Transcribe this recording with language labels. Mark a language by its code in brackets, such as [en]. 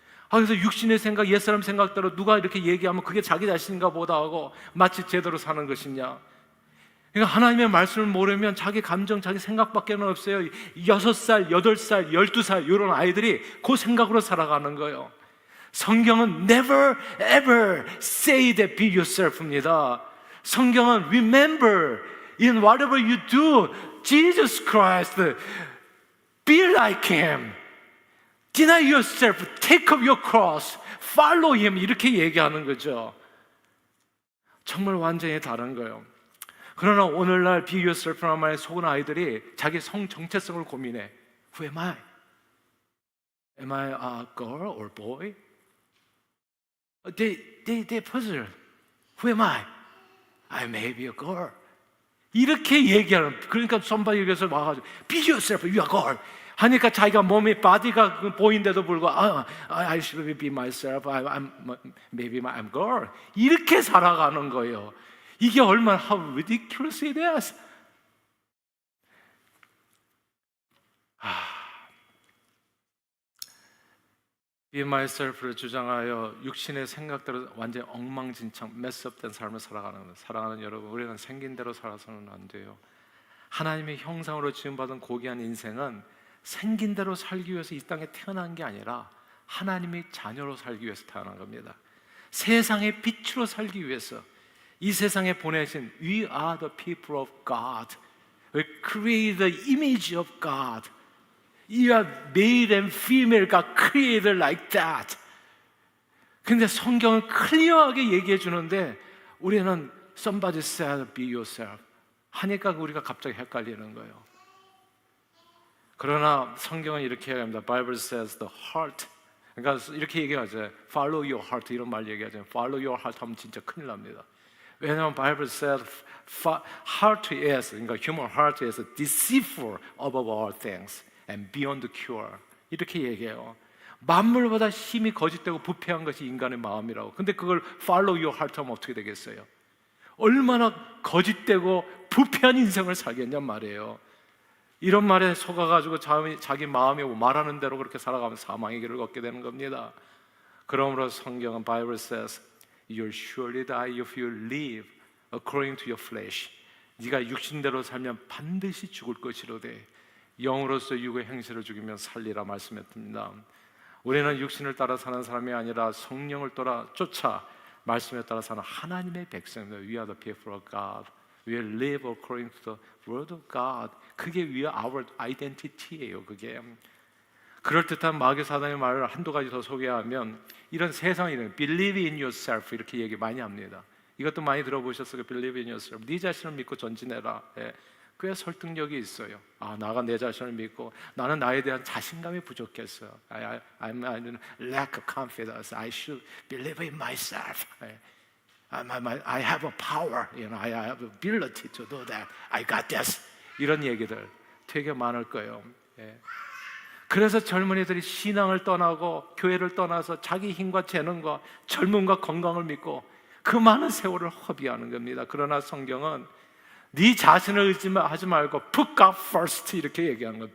[ko] 그래서 육신의 생각, 옛사람 생각대로 누가 이렇게 얘기하면 그게 자기 자신인가 보다 하고 마치 제대로 사는 것이냐. 그러니까 하나님의 말씀을 모르면 자기 감정, 자기 생각밖에 없어요. 6살, 8살, 12살 이런 아이들이 그 생각으로 살아가는 거예요. 성경은 [en] never ever say that be yourself입니다. [ko] 성경은 [en] remember in whatever you do Jesus Christ, be like Him. Deny yourself, take up your cross, follow Him [ko] 이렇게 얘기하는 거죠. 정말 완전히 다른 거예요. 그러나 오늘날 [en] be yourself [ko] 라는 말에 속은 아이들이 자기 성 정체성을 고민해. [en] Who am I? Am I a girl or boy? They puzzle. Who am I? I may be a girl. [ko] 이렇게 얘기하는. 그러니까 [en] somebody에게서 [ko] 와가지고 [en] be yourself, you are girl. [ko] 하니까 자기가 몸이 바디가 보인데도 불구하고 [en] I should be myself. Maybe I'm girl. [ko] 이렇게 살아가는 거예요. 이게 얼마나 [en] how ridiculous it is. Be myself [ko] 를 주장하여 육신의 생각대로 완전히 엉망진창 메스업된 삶을 살아가는 여러분, 우리는 생긴 대로 살아서는 안 돼요. 하나님의 형상으로 지음받은 고귀한 인생은 생긴 대로 살기 위해서 이 땅에 태어난 게 아니라 하나님의 자녀로 살기 위해서 태어난 겁니다. 세상의 빛으로 살기 위해서 이 세상에 보내신 [en] We are the people of God. We create the image of God. You are male and female got created like that. [ko] 근데 성경은 클리어하게 얘기해 주는데 우리는 [en] somebody said be yourself [ko] 하니까 우리가 갑자기 헷갈리는 거예요. 그러나 성경은 이렇게 얘기합니다. [en] Bible says the heart. [ko] 그러니까 이렇게 얘기하죠. [en] Follow your heart [ko] 이런 말 얘기하죠. Follow your heart 하면 진짜 큰일 납니다. 왜냐하면 [en] Bible says heart is, [ko] 그러니까 [en] human heart is deceitful above all things and beyond cure. [ko] 이렇게 얘기해요. 만물보다 힘이 거짓되고 부패한 것이 인간의 마음이라고. 근데 그걸 [en] follow your heart [ko] 하면 어떻게 되겠어요? 얼마나 거짓되고 부패한 인생을 살겠냔 말이에요. 이런 말에 속아가지고 자기 마음이 말하는 대로 그렇게 살아가면 사망의 길을 걷게 되는 겁니다. 그러므로 성경은 [en] Bible says You'll surely die if you live according to your flesh. [ko] 네가 육신대로 살면 반드시 죽을 것이로되 영으로서 육의 행실을 죽이면 살리라 말씀했습니다. 우리는 육신을 따라 사는 사람이 아니라 성령을 쫓아 말씀에 따라 사는 하나님의 백성입니다. [en] We are the people of God. We live according to the word of God. [ko] 그게 [en] we are our identity예요. [ko] 그게 그럴듯한 마귀 사단의 말을 한두 가지 더 소개하면 이런 세상에 [en] believe in yourself [ko] 이렇게 얘기 많이 합니다. 이것도 많이 들어보셨어요. [en] believe in yourself. [ko] 네 자신을 믿고 전진해라. 예. 꽤 설득력이 있어요. 나가 내 자신을 믿고 나는 나에 대한 자신감이 부족했어요. [en] I lack confidence. I should believe in myself. I have a power. I have ability to do that. I got this. [ko] 이런 얘기들 되게 많을 거예요. 예. 그래서 젊은이들이 신앙을 떠나고 교회를 떠나서 자기 힘과 재능과 젊음과 건강을 믿고 그 많은 세월을 허비하는 겁니다. 그러나 성경은 네 자신을 의지하지 말고 [en] put God first [ko] 이렇게 얘기하는 거예요.